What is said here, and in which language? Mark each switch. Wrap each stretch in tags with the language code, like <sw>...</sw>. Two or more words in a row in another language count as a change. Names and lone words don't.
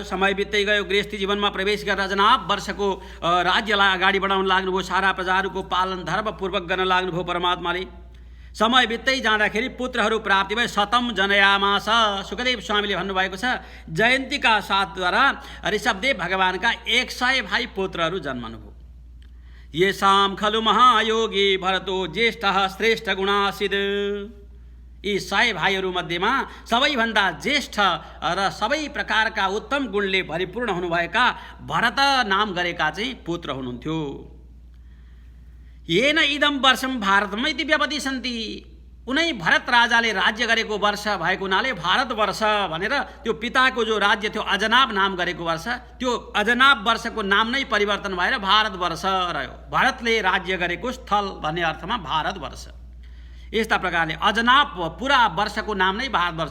<ne>समय बित्दै गयो, गृहस्थी जीवनमा प्रवेश गरेर अजनाब वर्षको राज्यलाई अगाडि बढाउन लाग्नुभयो। सारा प्रजाहरूको पालन धर्मपूर्वक गर्न लाग्नुभयो परमात्माले। समय बित्दै जाँदाखेरि पुत्रहरू प्राप्ति भए।</ne> <sa>शतम जनयामास,</sa> <ne>सुखदेव स्वामीले भन्नुभएको छ जयन्तीका साथद्वारा ऋषभदेव भगवानका 100 भाइ पुत्रहरू जन्मनुभयो।</ne> <sa>येषां खलु महायोगी भरतो ज्येष्ठः श्रेष्ठ गुणासिद।</sa> <ne>यी 100 भाइहरू मध्येमा सबैभन्दा ज्येष्ठ र सबै प्रकारका उत्तम गुणले भरिपूर्ण हुनुभएका भरत नाम गरेका चाहिँ पुत्र हुनुहुन्थ्यो।</ne> <sa>येन इदम वर्षम भारतम इति व्यपदिशन्ति।</sa> <ne>उनै भरत राजाले राज्य गरेको वर्ष भएको हुनाले भारतवर्ष भनेर त्यो पिताको जो राज्य थियो अजनाब नाम गरेको वर्ष, त्यो अजनाब वर्षको नाम नै परिवर्तन भएर भारतवर्ष रह्यो। भरतले राज्य गरेको स्थल भन्ने अर्थमा भारतवर्ष। यस्ता प्रकारले अजनाब पुरा वर्षको नाम नै भारतवर्ष।</ne>